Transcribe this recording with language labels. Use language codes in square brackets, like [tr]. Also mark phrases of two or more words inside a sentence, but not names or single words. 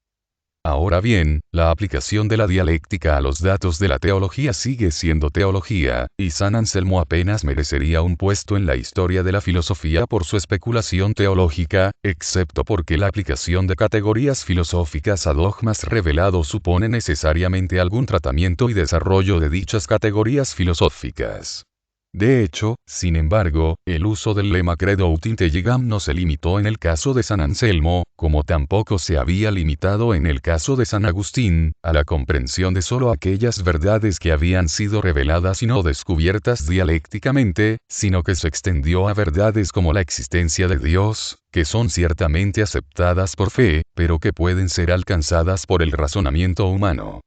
[es] Ahora bien, la aplicación de la dialéctica a los datos de la teología sigue siendo teología, y San Anselmo apenas merecería un puesto en la historia de la filosofía por su especulación teológica, excepto porque la aplicación de categorías filosóficas a dogmas revelados supone necesariamente algún tratamiento y desarrollo de dichas categorías filosóficas. De hecho, sin embargo, el uso del lema [la] credo ut intelligam [es] no se limitó en el caso de San Anselmo, como tampoco se había limitado en el caso de San Agustín, a la comprensión de solo aquellas verdades que habían sido reveladas y no descubiertas dialécticamente, sino que se extendió a verdades como la existencia de Dios, que son ciertamente aceptadas por fe, pero que pueden ser alcanzadas por el razonamiento humano.